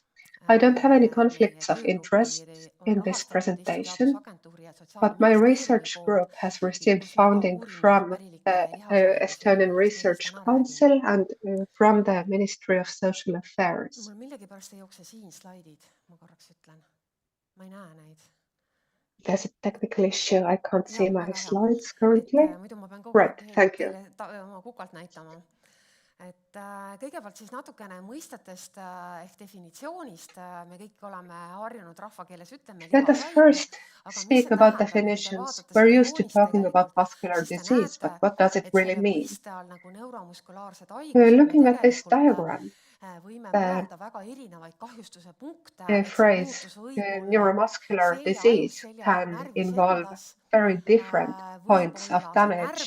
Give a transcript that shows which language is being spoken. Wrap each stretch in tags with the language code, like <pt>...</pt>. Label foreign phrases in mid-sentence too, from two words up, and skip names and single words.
<en>I don't have any conflicts of interest in this presentation, but my research group has received funding from the Estonian Research Council and from the Ministry of Social Affairs. There's a technical issue. I can't see my slides currently. Right, thank you.</en> <et>Kõigepealt siis natukene mõistetest ehk definitsioonist. Me kõik oleme harjunud rahvakeeles ütleme.</et> <en>Let us first speak about definitions. We're used to talking about muscular disease, but what does it really mean? Looking at this diagram, the phrase neuromuscular disease can involve very different points of damage.</en>